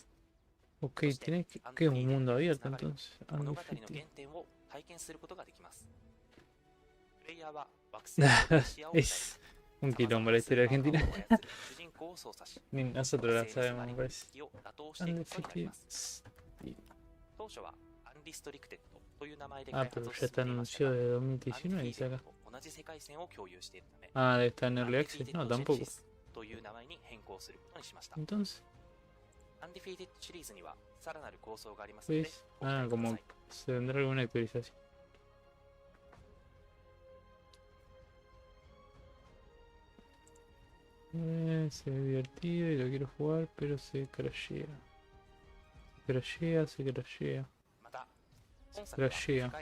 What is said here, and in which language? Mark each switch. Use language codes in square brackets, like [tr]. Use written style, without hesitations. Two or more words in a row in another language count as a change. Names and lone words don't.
[es] Ok, tiene que es un mundo abierto entonces. [ja] 物語の原点を体験することができます。プレイヤーは惑星のシアを [es] Es un quilombo la historia argentina. Ni nosotros la sabemos, me parece. Undefeated. [ja] 当初はアンリストリクテッドという名前で Ah, 開発 [es] pero [ja] を [es] ya [ja] 進 [es] está [ja] めていましたが、 [es] anunciado de 2019, dice acá. [ja] 同じ世界線を共有しているため、 [es] Ah, debe estar en [en] Early Access. [es] No, tampoco. [ja] という名前に変更することにしました。 [es] Entonces, [ja] アンディフィーデッドシリーズにはさらなる構想がありますので、 [es] pues, ah, como se vendrá alguna actualización. Se ve divertido y lo quiero jugar, pero se crashea. Se crashea. Crashea.